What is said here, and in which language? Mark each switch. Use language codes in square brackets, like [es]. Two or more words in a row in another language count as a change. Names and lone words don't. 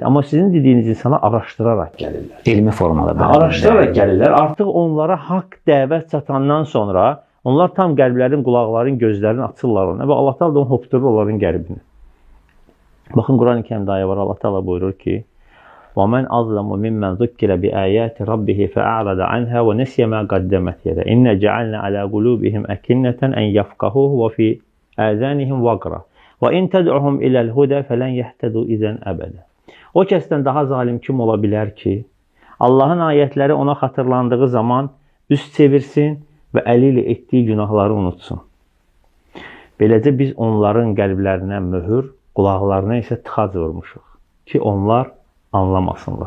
[az] Amma sizin dediyiniz insana araşdıraraq gəlirlər. Elmi formada. Araşdıraraq gəlirlər. Artıq onlara haqq dəvət çatandan sonra onlar tam qəlblərin, qulaqların, gözlərin açırlar ona və Allah Taala onu hopdurur onların qəlbini. Baxın, Qurani-Kərimdə ayə var, Allah Taala buyurur ki: [ar] وَمَنْ أَظْلَمُ مِمَّنْ ذُكِّرَ بِآيَاتِ رَبِّهِ فَأَعْرَضَ عَنْهَا وَنَسِيَ مَا قَدَّمَتْ يَدَهُ إِنَّا جَعَلْنَا عَلَى قُلُوبِهِمْ أَكِنَّةً أَنْ يَفْقَهُوهُ وَفِي آذَانِهِمْ وَقْرًا وَإِنْ تَدْعُهُمْ إِلَى الْهُدَى فَلَنْ يَهْتَدُوا إِذًا أَبَدًا. [az] O kəsdən daha zalim kim ola bilər ki, Allahın ayətləri ona xatırlandığı zaman üst çevirsin və əli ilə etdiyi günahları unutsun. Beləcə biz onların qəlblərinə möhür, qulaqlarına isə tıxac vurmuşuq ki, onlar anlamasınlar.